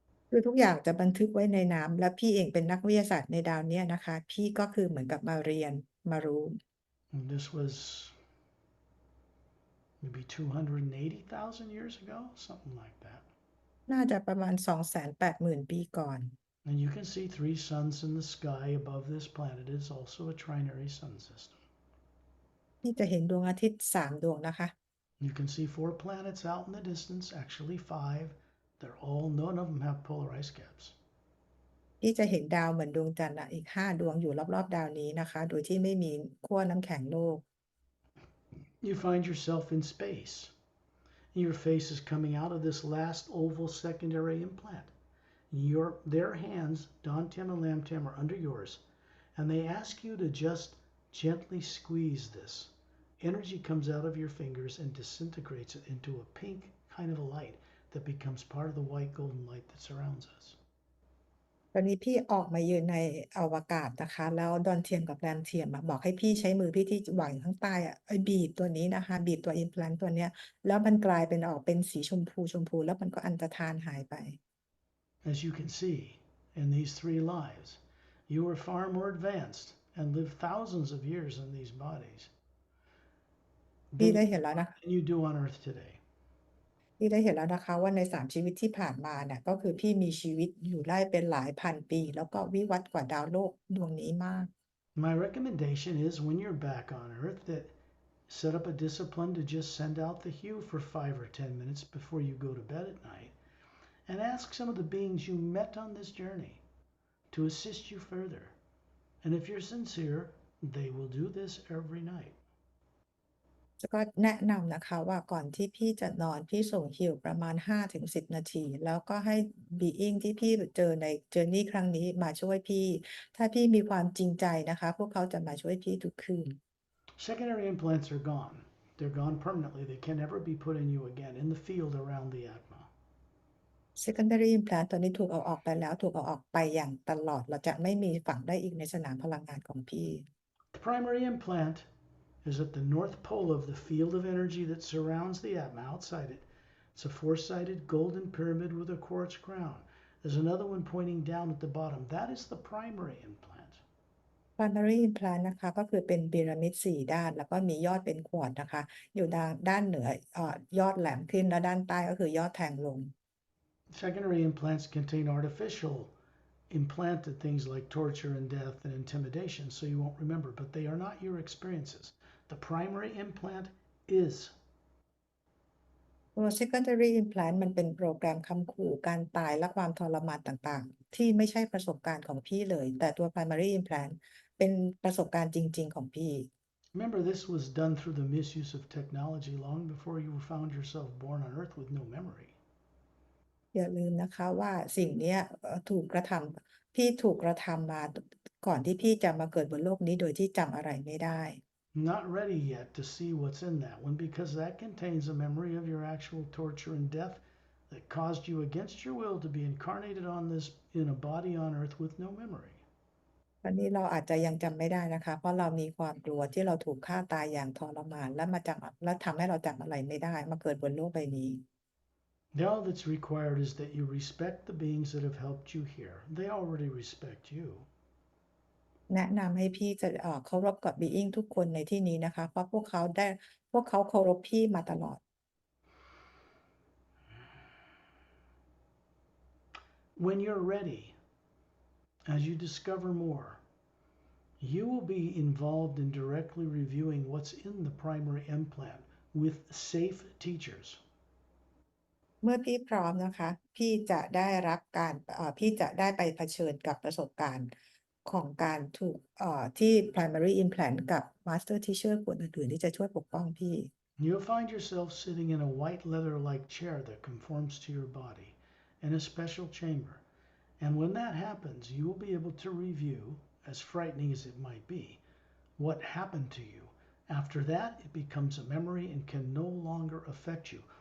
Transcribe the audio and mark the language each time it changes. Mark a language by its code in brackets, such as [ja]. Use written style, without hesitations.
[th] คือทุกอย่างจะบันทึกไว้ในน้ำและพี่เองเป็นนักวิทยาศาสตร์ในดาวเนี้ยนะคะพี่ก็คือเหมือนกับมาเรียนมารู้ [en] And this was maybe 280,000 years ago, something like that. [th] น่าจะประมาณ280,000 ปีก่อน [en] And you can see three suns in the sky above this planet. It is also a trinary sun system. [th] ที่จะเห็นดวงอาทิตย์3 ดวงนะคะ [en] You can see four planets out in the distance, actually five. They're all, none of them have polar ice caps. [th] ที่จะเห็นดาวเหมือนดวงจันทร์อีก5 ดวงอยู่รอบๆดาวนี้นะคะโดยที่ไม่มีขั้วน้ำแข็งโลก [en] You find yourself in space. Your face is coming out of this last oval secondary implant. Their hands, Don Tim and Lam Tim, are under yours, and they ask you to just gently squeeze this. Energy comes out of your fingers and disintegrates it into a pink kind of a light that becomes part of the white golden light that surrounds us. [th] ตอนนี้พี่ออกมายืนในอวกาศนะคะแล้วดอนเทียมกับแรมเทียมบอกให้พี่ใช้มือพี่ที่วางอยู่ข้างใต้บีบตัวนี้นะคะบีบตัว implant ตัวเนี้ยแล้วมันกลายเป็นออกเป็นสีชมพูแล้วมันก็อันตรธานหายไป [en] As you can see, in these three lives, you are far more advanced and live thousands of years in these bodies [th] พี่ [en] than [th] ได้เห็นแล้วนะคะ [en] you do on Earth today. [th] พี่ได้เห็นแล้วนะคะว่าใน3ชีวิตที่ผ่านมาเนี่ยก็คือพี่มีชีวิตอยู่ได้เป็นหลายพันปีแล้วก็วิวัฒน์กว่าดาวโลกดวงนี้มาก [en] My recommendation is when you're back on Earth that set up a discipline to just send out the hue for 5 or 10 minutes before you go to bed at night and ask some of the beings you met on this journey to assist you further. And if you're sincere, they will do this every night. [th] ก็แนะนำนะคะว่าก่อนที่พี่จะนอนพี่ส่งฮีลประมาณ5-10นาทีแล้วก็ให้บีอิงที่พี่เจอใน journey ครั้งนี้มาช่วยพี่ถ้าพี่มีความจริงใจนะคะพวกเขาจะมาช่วยพี่ทุกคืน [en] Secondary implants are gone. They're gone permanently. They can never be put in you again in the field around the Atma. [th] secondary implant ตอนนี้ถูกเอาออกไปแล้วถูกเอาออกไปอย่างตลอดเราจะไม่มีฝังได้อีกในสนามพลังงานของพี่ [en] The primary implant is at the north pole of the field of energy that surrounds the Atma outside it. It's a four-sided golden pyramid with a quartz crown. There's another one pointing down at the bottom. That is the primary implant. [th] primary implant นะคะก็คือเป็นพีระมิด4 ด้านแล้วก็มียอดเป็นควอร์ตซ์นะคะอยู่ด้านเหนือยอดแหลมขึ้นและด้านใต้ก็คือยอดแทงลง [en] Secondary implants contain artificial implanted things like torture and death and intimidation, so you won't remember, but they are not your experiences. The primary implant is. [th] ตัว secondary implant มันเป็นโปรแกรมคำขู่การตายและความทรมานต่างๆที่ไม่ใช่ประสบการณ์ของพี่เลยแต่ตัว primary implant เป็นประสบการณ์จริงๆของพี่ [en] Remember, this was done through the misuse of technology long before you found yourself born on Earth with no memory. [th] อย่าลืมนะคะว่าสิ่งเนี้ยถูกกระทำพี่ถูกกระทำมาก่อนที่พี่จะมาเกิดบนโลกนี้โดยที่จำอะไรไม่ได้ [en] Not ready yet to see what's in that one because that contains a memory of your actual torture and death that caused you against your will to be incarnated on this in a body on Earth with no memory. [th] วันนี้เราอาจจะยังจำไม่ได้นะคะเพราะเรามีความกลัวที่เราถูกฆ่าตายอย่างทรมานและทำให้เราจำอะไรไม่ได้มาเกิดบนโลกใบนี้ [en] All that's required is that you respect the beings that have helped you here. They already respect you. [th] แนะนำให้พี่จะเคารพกับ being ทุกคนในที่นี้นะคะเพราะพวกเขาเคารพพี่มาตลอด [en] When you're ready, as you discover more, you will be involved in directly reviewing what's in the primary implant with safe teachers. [th] เมื่อพี่พร้อมนะคะพี่จะได้รับการพี่จะได้ไปเผชิญกับประสบการณ์ของการถูกที่ primary implant กับ master teacher คนอื่นๆที่จะช่วยปกป้องพี่ [en] You'll find yourself sitting in a white leather-like chair that conforms to your body in a special chamber. And when that happens, you will be able to review, as frightening as it might be, what happened to you. After that, it becomes a memory and can no longer affect you.